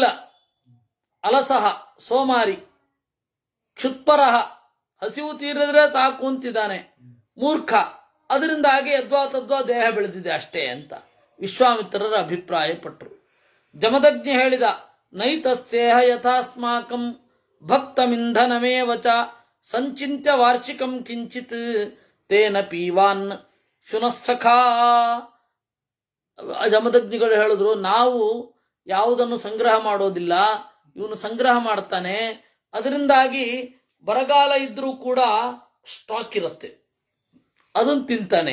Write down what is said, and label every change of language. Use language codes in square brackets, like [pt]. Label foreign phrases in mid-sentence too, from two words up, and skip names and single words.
[kn] ಅಲಸಹ ಸೋಮಾರಿ, ಕ್ಷುತ್ಪರಹ ಹಸಿವು ತೀರಿದ್ರೆ ಸಾಕು ಅಂತಿದ್ದಾನೆ, ಮೂರ್ಖ ಅದರಿಂದಾಗಿ ಯದ್ವಾ ತದ್ವಾ ದೇಹ ಬೆಳೆದಿದೆ ಅಷ್ಟೇ ಅಂತ ವಿಶ್ವಾಮಿತ್ರರ ಅಭಿಪ್ರಾಯ ಪಟ್ಟರು. ಜಮದಗ್ನಿ ಹೇಳಿದ, [sa] ನೈತಸ್ಯೇಹ ಯಥಾಸ್ಮಾಕಂ ಭಕ್ತಮಿಂಧನಮೇವ ಚ ಸಂಚಿತ್ಯ ವಾರ್ಷಿಕಂ ಕಿಂಚಿತ್ ತೇನ ಪೀವಾನ್ ಶುನಃ ಸಖಾ. [kn] ಜಮದಗ್ನಿಗಳು ಹೇಳಿದ್ರು, ನಾವು ಯಾವುದನ್ನು ಸಂಗ್ರಹ ಮಾಡೋದಿಲ್ಲ, ಇವನು ಸಂಗ್ರಹ ಮಾಡ್ತಾನೆ, ಅದರಿಂದಾಗಿ ಬರಗಾಲ ಇದ್ರೂ ಕೂಡ ಸ್ಟಾಕ್ ಇರುತ್ತೆ, ಅದನ್ನು ತಿಂತಾನೆ.